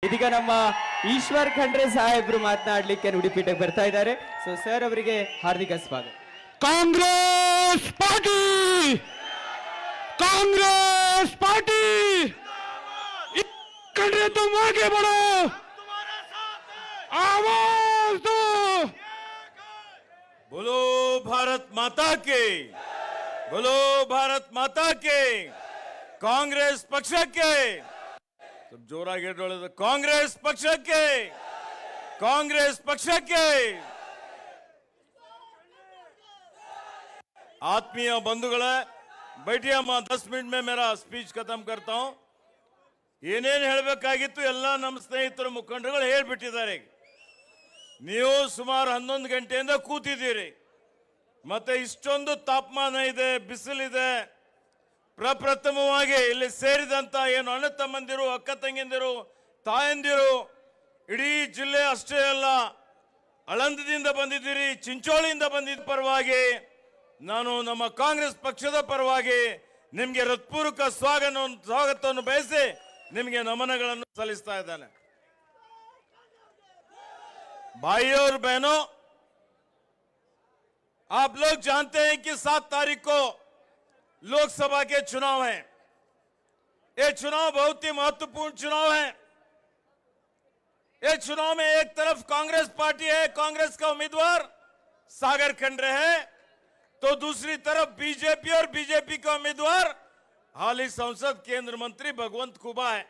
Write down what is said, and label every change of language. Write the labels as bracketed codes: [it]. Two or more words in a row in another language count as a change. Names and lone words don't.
[kn] ಇದೀಗ ನಮ್ಮ ಈಶ್ವರ್ ಖಂಡ್ರೆ ಸಾಹೇಬ್ರು ಮಾತನಾಡಲಿಕ್ಕೆ ನುಡಿಪೀಠಕ್ಕೆ ಬರ್ತಾ ಇದ್ದಾರೆ. [en] so sir [kn] ಅವರಿಗೆ ಹಾರ್ದಿಕ ಸ್ವಾಗತ. ಕಾಂಗ್ರೆಸ್ ಪಾರ್ಟಿ, [hi] कांग्रेस पार्टी, खंड्रे तुम आगे बढ़ो, आवाज दो। बोलो भारत माता के, बोलो भारत माता के, कांग्रेस पक्ष के सब [kn] ಜೋರಾಗಿ ಹೇಳೋದು. [hi] ಕಾಂಗ್ರೆಸ್ ಪಕ್ಷಕ್ಕೆ, ಕಾಂಗ್ರೆಸ್ ಪಕ್ಷಕ್ಕೆ. [kn] ಆತ್ಮೀಯ ಬಂಧುಗಳೇ [hi] बैठिए अम्मा, 10 मिनट में मेरा स्पीच खत्म करता हूं. [kn] ಏನೇನು ಹೇಳಬೇಕಾಗಿತ್ತು ಎಲ್ಲ ನಮ್ಮ ಸ್ನೇಹಿತರು ಮುಖಂಡರುಗಳು ಹೇಳಿಬಿಟ್ಟಿದ್ದಾರೆ. ನೀವು ಸುಮಾರು 11 ಗಂಟೆಯಿಂದ ಕೂತಿದ್ದೀರಿ, ಮತ್ತೆ ಇಷ್ಟೊಂದು ತಾಪಮಾನ ಇದೆ, ಬಿಸಿಲಿದೆ. ಪ್ರಪ್ರಥಮವಾಗಿ ಇಲ್ಲಿ ಸೇರಿದಂತ ಏನು ಅಣ್ಣ ತಮ್ಮಂದಿರು, ಅಕ್ಕ ತಂಗಿಯಂದಿರು, ತಾಯಂದಿರು, ಇಡೀ ಜಿಲ್ಲೆ ಅಷ್ಟೇ ಅಲ್ಲ, ಆಳಂದದಿಂದ ಬಂದಿದ್ದೀರಿ, ಚಿಂಚೋಳಿಯಿಂದ ಬಂದಿದ್ದ ಪರವಾಗಿ ನಾನು ನಮ್ಮ ಕಾಂಗ್ರೆಸ್ ಪಕ್ಷದ ಪರವಾಗಿ ನಿಮಗೆ ಹೃತ್ಪೂರ್ವಕ ಸ್ವಾಗತವನ್ನು ಬಯಸಿ ನಿಮಗೆ ನಮನಗಳನ್ನು ಸಲ್ಲಿಸ್ತಾ ಇದ್ದೇನೆ. [hi] भाइयों और बहनों, आप लोग जानते हैं कि 7 तारीख को लोकसभा के चुनाव हैं. ये चुनाव बहुत ही महत्वपूर्ण चुनाव है. ये चुनाव में एक तरफ कांग्रेस पार्टी है, कांग्रेस का उम्मीदवार सागर खंड्रे है, तो दूसरी तरफ बीजेपी और बीजेपी का उम्मीदवार हाली संसद केंद्र मंत्री भगवंत खुबा है.